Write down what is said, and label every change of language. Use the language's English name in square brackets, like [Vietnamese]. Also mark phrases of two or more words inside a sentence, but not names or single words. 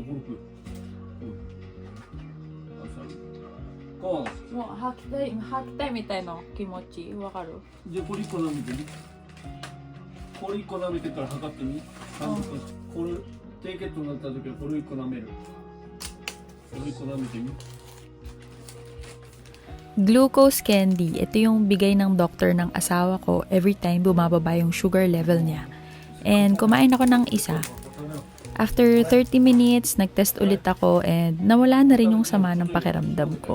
[Japanese] 朝か。もう吐きたいみたいな気持ちわかる？じゃあこれ1個舐めてみ。これ1個舐めてから測ってみ。これ低血糖になった時はこれ1個舐める。これ1個舐めてみ。 [English] Glucose candy, [Filipino] ito yung bigay ng doktor ng asawa ko [English] every time [Filipino] bumababa yung [English] sugar level [Filipino] niya. And kumain ako ng isa. [English] After 30 minutes, [Filipino] nagtest ulit ako and nawala na rin yung sama ng pakiramdam ko.